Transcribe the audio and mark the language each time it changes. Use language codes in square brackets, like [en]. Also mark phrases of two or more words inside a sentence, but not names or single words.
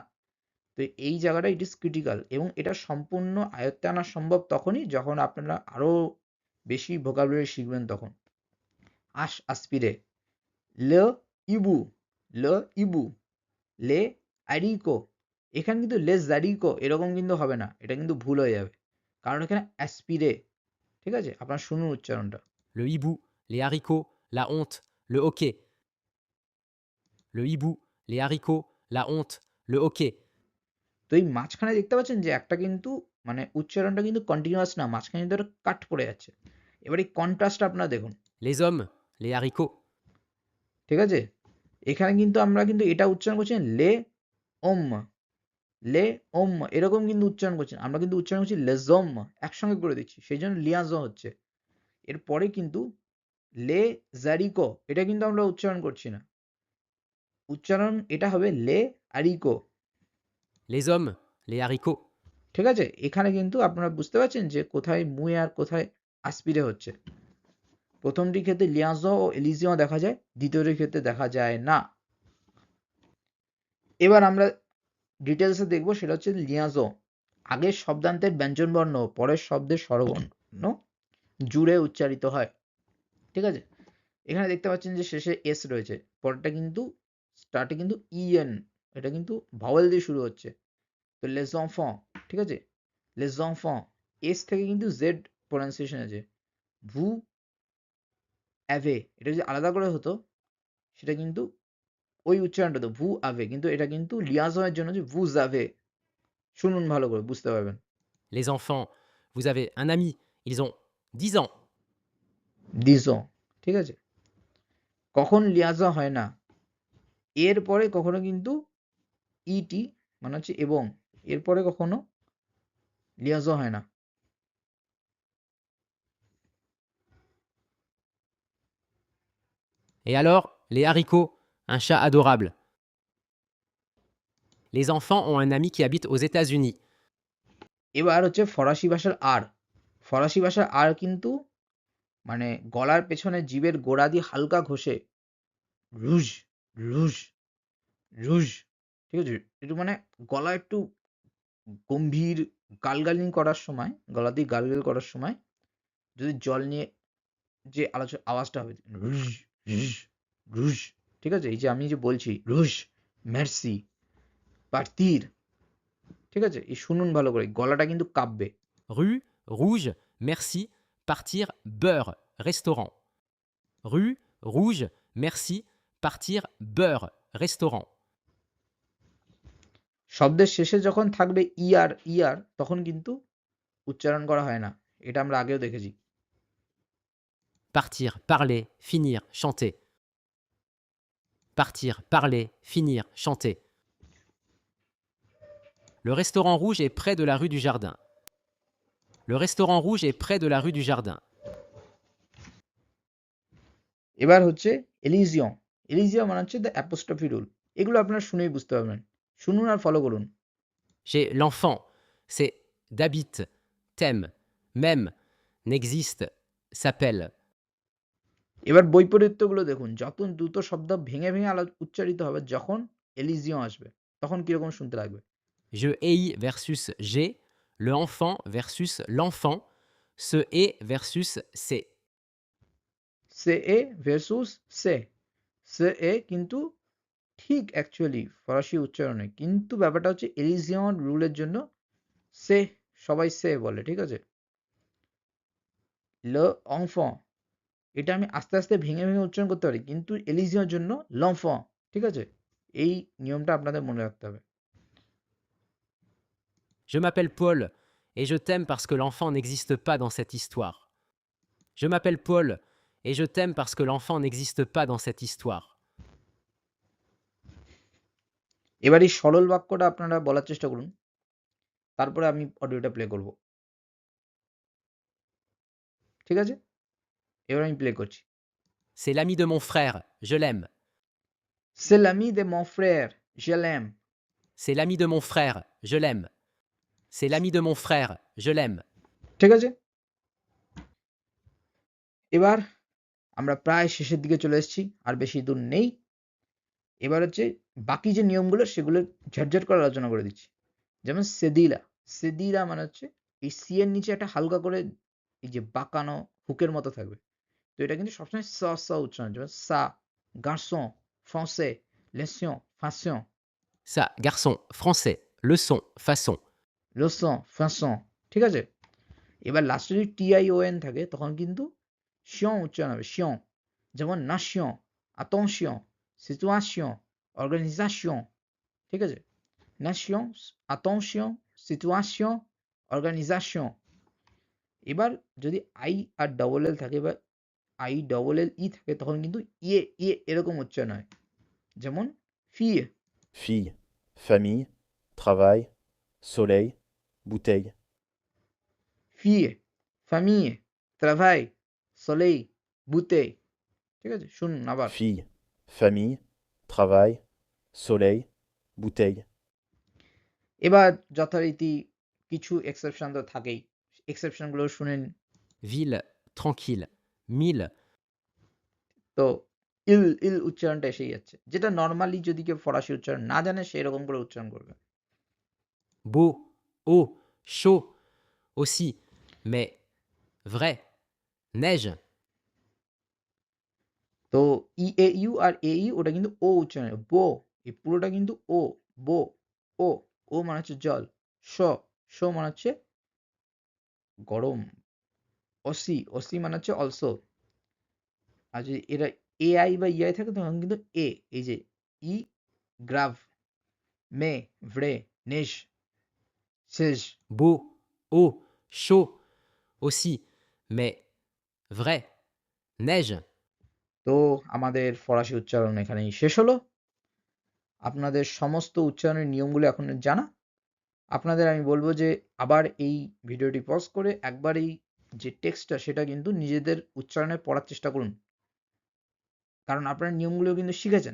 [bn] তো এই জায়গাটা [en] it is critical, [bn] এবং এটা সম্পূর্ণ আয়ত্তে আনা সম্ভব তখনই যখন আপনারা আরো বেশি ভোকাবুলারি শিখবেন তখন। আস্পিরে, [fr] le hibou, le hibou, les haricots, [bn] এখানে কিন্তু [fr] les haricots [bn] এরকম কিন্তু হবে না, এটা কিন্তু ভুল হয়ে যাবে, কারণ এখানে অ্যাসপিরে, ঠিক আছে? আপনারা শুনুন উচ্চারণটা। [fr] le hibou, les haricots, la honte, le hoquet, le hibou, les haricots, la honte, le hoquet, [bn] তো এই মাঝখানে দেখতে পাচ্ছেন যে একটা কিন্তু মানে উচ্চারণটা কিন্তু কন্টিনিউয়াস না, মাঝখানে কিন্তু একটা কাট পড়ে যাচ্ছে। এবার এই কন্ট্রাস্টটা আপনারা দেখুন, [fr] les hommes, les haricots, [bn] ঠিক আছে? এখানে কিন্তু আমরা কিন্তু এটা উচ্চারণ করছি [fr] les hommes, les hommes [bn] এরকম কিন্তু উচ্চারণ করছি না। আমরা কিন্তু উচ্চারণ করছি লেজম, একসঙ্গে করে দিচ্ছি, সেই জন্য লিয়াজো হচ্ছে। এরপরে কিন্তু [fr] les haricots [bn] এটা কিন্তু আমরা উচ্চারণ করছি না, উচ্চারণ এটা হবে [fr] les haricots, les hommes, les haricots, [bn] ঠিক আছে? এখানে কিন্তু আপনারা বুঝতে পারছেন যে কোথায় মুয়ে আর কোথায় আসপিরে হচ্ছে। প্রথমটির ক্ষেত্রে লিয়াজো ও এলিজিও দেখা যায়, দ্বিতীয়টির ক্ষেত্রে দেখা যায় না। এবার আমরা ডিটেলসে দেখবো, সেটা হচ্ছে লিয়াজো। আগের শব্দান্তের ব্যঞ্জনবর্ণ পরের শব্দের স্বরবর্ণ জুড়ে উচ্চারিত হয়, ঠিক আছে? এখানে দেখতে পাচ্ছেন যে শেষে এস রয়েছে, পরেরটা কিন্তু স্টার্টে কিন্তু ইএন, এটা কিন্তু ভাওয়েল দিয়ে শুরু হচ্ছে। [fr] তো les enfants, [bn] ঠিক আছে? [fr] les enfants, [bn] এস থেকে কিন্তু জেড প্রোনাউন্সিয়েশন আছে। [fr] vous avez, [bn] এটা যদি আলাদা করে হতো সেটা কিন্তু ওই উচ্চারণটা তো [fr] vous avez, [bn] কিন্তু এটা কিন্তু লিয়াজো এর জন্য যে [fr] vous avez। [bn] শুনুন ভালো করে বুঝতে পারবেন। [fr] les enfants. Vous avez un ami, ils ont 10 ans. disons, [bn] ঠিক আছে? কখন লিয়াজো হয় না? এর পরে কখনো কিন্তু ইটি মানে হচ্ছে এবং, এরপরে কখনো লিয়াজো হয় না। [fr] Et alors, les haricots, un chat adorable. Les enfants ont un ami qui habite aux États-Unis. [bn] এবার হচ্ছে ফরাসি ভাষার আর। ফরাসি ভাষার আর কিন্তু মানে গলার পেছনে জিভের গোড়া দিয়ে হালকা ঘষে [fr] rouge, rouge, rouge, [bn] ঠিক আছে? একটু মানে গলা একটু গম্ভীর গালগালিং করার সময়, গলা দিয়ে গালগাল করার সময় যদি জল নিয়ে যে আওয়াজটা হবে [fr] rouge, rouge, rouge, [bn] ঠিক আছে? এই যে আমি যে বলছি [fr] rouge, merci, partir, [bn] ঠিক আছে? এই শুনুন ভালো করে, গলাটা কিন্তু কাঁপবে। [fr] Rue, rouge, merci, partir, beurre, restaurant. Rue, rouge, merci, partir, beurre, restaurant. [bn] শব্দের শেষে যখন থাকবে ইয়ার ইয়ার তখন কিন্তু উচ্চারণ করা হয় না, এটা আমরা আগেও দেখেছি। [fr] Partir, parler, finir, chanter. Partir, parler, finir, chanter. Le restaurant rouge est près de la rue du Jardin. Le restaurant rouge est près de la rue du Jardin. [bn] এবার হচ্ছে এলিজিয়ম। এলিজিয়ম মানে হচ্ছে [en] the apostrophe rule. [bn] এগুলো আপনারা শুনেই বুঝতে পারবেন। শুনুন আর ফলো করুন। [fr] J'ai l'enfant, c'est d'habite, t'aime, même, n'existe, s'appelle. [bn] এবার বৈপরীত্যগুলো দেখুন। যত দ্রুত শব্দ ভেঙে ভেঙে উচ্চারিত হবে যখন এলিজিয়ম আসবে তখন কিরকম শুনতে লাগবে। [fr] Je hais versus j'ai, le enfant versus l'enfant, ce est versus c'est. ce est versus c'est. [bn] সে এ কিন্তু ঠিক অ্যাকচুয়ালি ফরাসি উচ্চারণে, কিন্তু ব্যাপারটা হচ্ছে এলিজিয়ন রুলের জন্য সে সবাই সে বলে, ঠিক আছে। [fr] le enfant [bn] এটা আমি আস্তে আস্তে ভেঙে ভেঙে উচ্চারণ করতে পারি, কিন্তু এলিজিয়নের জন্য লংফং, ঠিক আছে। এই নিয়মটা আপনাদের মনে রাখতে হবে। [fr] Je m'appelle Paul et je t'aime parce que l'enfant n'existe pas dans cette histoire. Je m'appelle Paul et je t'aime parce que l'enfant n'existe pas dans cette histoire. [bn] এবার এই সরল বাক্যটা আপনারা বলার চেষ্টা করুন, তারপরে আমি অডিওটা প্লে করব, ঠিক আছে। এবার আমি প্লে করছি। [fr] C'est l'ami de mon frère, je l'aime. C'est l'ami de mon frère, je l'aime. C'est l'ami de mon frère, je l'aime. C'est l'ami de mon frère, je l'aime. [bn] ঠিক আছে। এবার আমরা প্রায় শেষের দিকে চলে এসেছি, আর বেশি দূর নেই। এবার হচ্ছে বাকি যে নিয়মগুলো সেগুলো ঝটঝট করে আলোচনা করে দিচ্ছি। যেমন সেদিলা। সেদিলা মানে হচ্ছে এই সি এর নিচে একটা হালকা করে এই যে বাঁকানো হুকের মতো থাকবে। তো এটা কিন্তু সবসময় স স উচ্চারণ। [fr] যেমন ça, garçon, français, leçon, façon, Ça, garçon, français, leçon, façon. leçon, façon, [bn] ঠিক আছে। এবার লাস্টে যদি টিআইওএন থাকে তখন কিন্তু শিয়ন উচ্চারণ হবে, শিয়ন। [fr] যেমন nation, attention, situation, organisation, ঠিক আছে। nation, attention, situation, organisation. [bn] এবার যদি আই আর ডবল এল থাকে বা আই ডবল এল ই থাকে তখন কিন্তু ইয়ে ইয়ে এরকম উচ্চারণ হয়। যেমন ফিয়ে, [fr] Fille, famille, travail, soleil, bouteille. fille, famille, travail, soleil, bouteille, [bn] ঠিক আছে। শুনুন আবার। [fr] Fille, famille, travail, soleil, bouteille. [bn] এবার যথারীতি কিছু এক্সেপশন তো থাকেই, এক্সেপশনগুলো শুনে নিন। [fr] Ville, tranquille. Mille, [bn] তো ইল ইল উচ্চারণটা এসেই যাচ্ছে, যেটা নর্মালি যদি কেউ ফরাসি উচ্চারণ না জানে সেই রকম করে উচ্চারণ করবে। [fr] beau, haut, chaud, aussi, mais, vrai, neige, [bn] তো ই এ ইউ আর এ ই ওটা কিন্তু ও উচ্চারণ, বো এই পুরোটা কিন্তু ও, বো, ও, ও মানে হচ্ছে জল, শ, শ মানে হচ্ছে গরম, [fr] aussi, aussi [bn] মানে হচ্ছে অলসো। আর যদি এরা এ আই বা ইআই থাকে তখন কিন্তু এ, এই যে ই, [fr] grave, mais, vrai, neige, [bn] শেষ। [fr] beau, haut, chaud, aussi, mais, vrai, neige. [bn] তো আমাদের ফরাসি উচ্চারণ এখানেই শেষ হলো। আপনাদের সমস্ত উচ্চারণের নিয়মগুলো এখন জানা। আপনাদের আমি বলবো যে আবার এই ভিডিওটি পজ করে একবার এই যে টেক্সটটা সেটা কিন্তু নিজেদের উচ্চারণে পড়ার চেষ্টা করুন, কারণ আপনারা নিয়মগুলো কিন্তু শিখেছেন।